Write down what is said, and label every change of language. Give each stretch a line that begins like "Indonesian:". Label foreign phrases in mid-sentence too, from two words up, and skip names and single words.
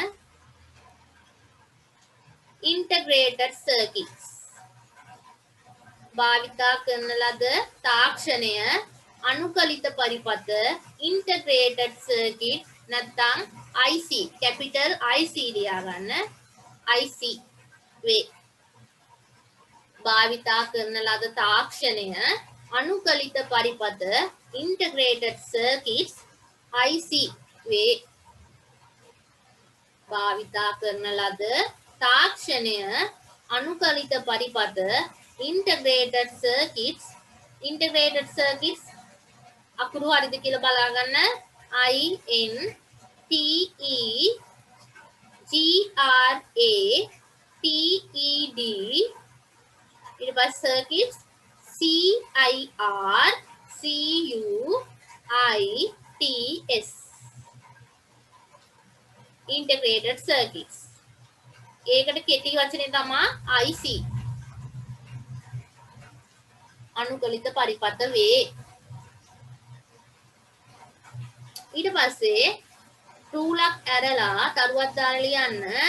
English: integrated circuits
Sinhala: භාවිතා කරන ලද තාක්ෂණය අනුකලිත පරිපත
English: integrated circuit
Sinhala: නැත්නම්
English: IC capital IC
Sinhala: ලියා ගන්න IC වේ භාවිතා කරන ලද තාක්ෂණය අනුකලිත පරිපත
English: integrated circuits IC
Sinhala: වේ භාවිතා කරන ලද තාක්ෂණය අනුකලිත පරිපත
English: integrated circuits
Sinhala: අකුරු හරිද කියලා බලා ගන්න.
English: I N T E G R A T E D
Sinhala: ඊට පස්සේ
English: circuits C I R C U I T S integrated circuits.
Sinhala: ඒකට කෙටි වචනේ තමයි IC. අනුකලිත පරිපත වේ. ඊට පස්සේ රූලක් ඇරලා තරුවක් දාලා ලියන්න.